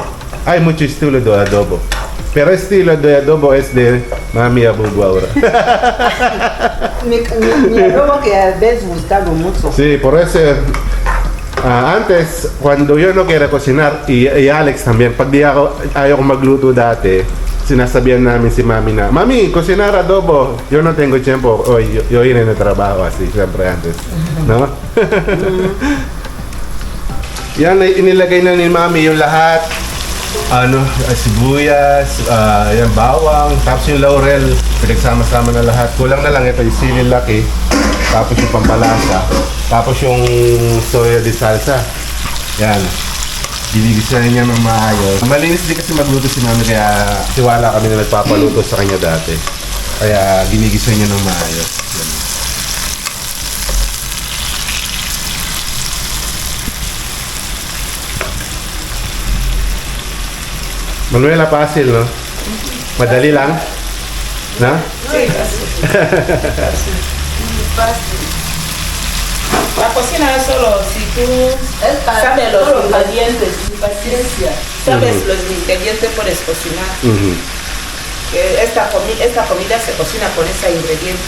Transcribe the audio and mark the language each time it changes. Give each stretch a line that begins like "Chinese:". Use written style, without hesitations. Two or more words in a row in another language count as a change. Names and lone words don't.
Spanish: Hay mucho estilo de adobo. Pero estilo de adobo es de Mami Abubu ahora. Mi adobo que a veces gustado mucho. Sí, por eso antes, cuando yo no quería cocinar, y Alex también,
Filipino: pag di ako, ayaw ko magluto dati, sinasabihan namin si Mami na, Mami,
Spanish: cocinar adobo. Yo no tengo tiempo. Hoy yo iré en el trabajo así, siempre antes. No?
Filipino: Yan, inilagay na ni Mami yung lahat. Sibuyas, yan, bawang, tapos yung laurel, pinagsama-sama na lahat. Kulang na lang ito, yung sili laki, tapos yung pampalasa, tapos yung
Spanish: soya de salsa.
Filipino: Yan. Giligisa niya ng maayos. Malinis din kasi magluto si Mami, kaya tiwala kami na nagpapaluto sa kanya dati. Kaya ginigisa niya ng maayos. Yan.
Spanish: Manuela, fácil, no?
Filipino: Madali lang? Na?
Spanish: Sí, fácil. La cocina es solo si tú sabes los ingredientes, sin paciencia, sabes los ingredientes puedes cocinar. Que esta comida se cocina con ese ingrediente.